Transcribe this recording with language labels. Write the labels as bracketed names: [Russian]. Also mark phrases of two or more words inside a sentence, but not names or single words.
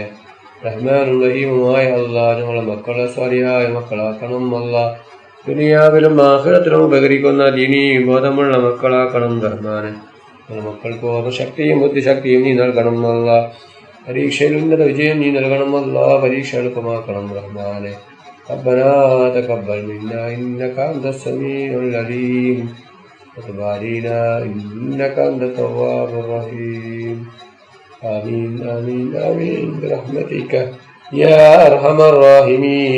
[Malayalam] റഹ്മാനും റഹീമുമായ അല്ലാഹ്, ഞങ്ങളെ മക്കളെ സ്വാലിഹായ മക്കളാക്കണം അല്ലാഹ്. ദുനിയാവിലും ആഖിറത്തിലും ഉപകരിക്കുന്ന ദീനീ ബോധമുള്ള മക്കളാക്കണം റഹ്മാനെ. ഞങ്ങളുടെ മക്കൾക്ക് ഓർമ്മശക്തിയും ബുദ്ധിശക്തിയും നീ നൽകണം അല്ലാഹ്. പരീക്ഷയിൽ ഉന്നത വിജയം നീ നൽകണം അല്ലാഹ്. പരീക്ഷ എളുപ്പമാക്കണം റഹ്മാനെ. [Arabic] ربنا تقبل منا إنك أنت السميع العليم وتب علينا إنك أنت التواب الرحيم. آمين آمين آمين برحمتك يا أرحم الراحمين.